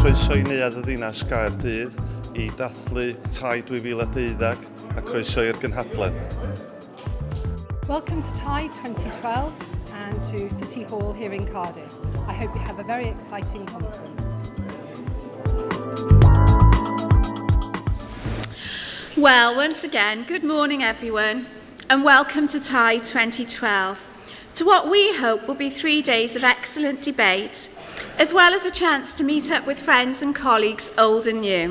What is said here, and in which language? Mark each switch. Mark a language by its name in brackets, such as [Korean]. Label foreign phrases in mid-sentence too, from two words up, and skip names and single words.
[Welsh] croeso i neuadd y ddinas Gaerdydd I dathlu TAI 2012 a croeso i'r gynhadledd. [English] Welcome to TAI 2012 and to City Hall here in Cardiff. I hope you have a very exciting conference. Well, once again, good morning everyone and welcome to TAI 2012, to what we hope will be 3 days of excellent debate, as well as a chance to meet up with friends and colleagues old and new.